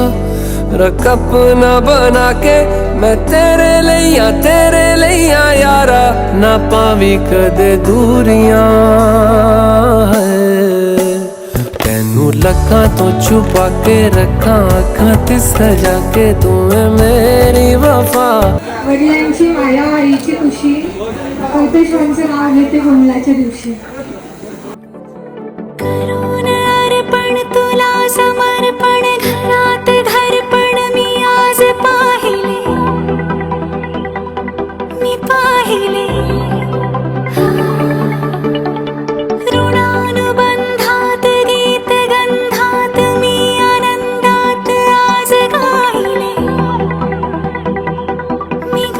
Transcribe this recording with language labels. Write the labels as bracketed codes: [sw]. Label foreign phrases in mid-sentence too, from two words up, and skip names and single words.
[pa] ਰੱਖ ਅਪਣਾ ਬਣਾ ਕੇ ਮੈਂ ਤੇਰੇ ਲਿਆ ਯਾਰਾ ਨਾ ਪਾਵੀਂ ਕਦੇ ਦੂਰੀਆਂ. ਤੈਨੂੰ ਲੱਖਾ ਤੋ ਛੁਪਾ ਕੇ ਰੱਖਾ ਅੱਖਾ ਤੇ ਸਜਾ ਕੇ ਤੂ ਹੈ ਮੇਰੀ ਵਫ਼ਾ. [mr] वडिलांची माया आईची खुशी कौतेश्वरांचं नाव घेते कमलाच्या दिवशी. करून अर्पण तुला समर्पण घरात घरपण मी आज पाहिले ऋणानुबंधात गीत गंधात मी आनंदात आज गायले.